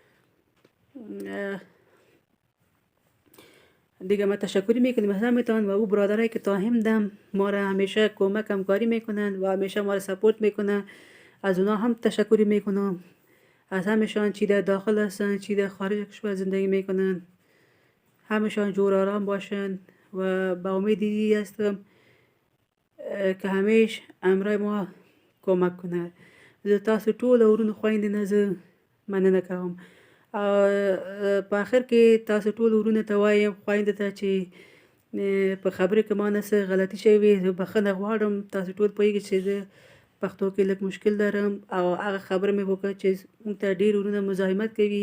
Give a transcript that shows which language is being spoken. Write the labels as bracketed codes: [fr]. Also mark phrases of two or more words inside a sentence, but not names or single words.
[fa] دیگه ما تشکری میکنیم از همتان و او برادرایی که تا همدم ما را همیشه کمک همکاری میکنن و همیشه ما را سپورت میکنن، از اونا هم تشکری میکنم. از همشان چی در داخل هستن چی در خارج کشور زندگی میکنن، همشان جور آرام باشن و با امیدی هستم که همیش امرای ما کمک کنه. [ps] زه تاسو ټول ورونو خويندې نه زه مننه کوم. په آخر کې تاسو ټول ورونو ته وایم، خویندو ته چې په خبرې کې ما نه څه غلطي شوې وي، زه بخښنه غواړم. تاسو ټول پوهېږئ چې زه پښتو کې لږ مشکل لرم او هغه خبره مې وکړه چې موږ ته ډېر ورونه مزاحمت کوي.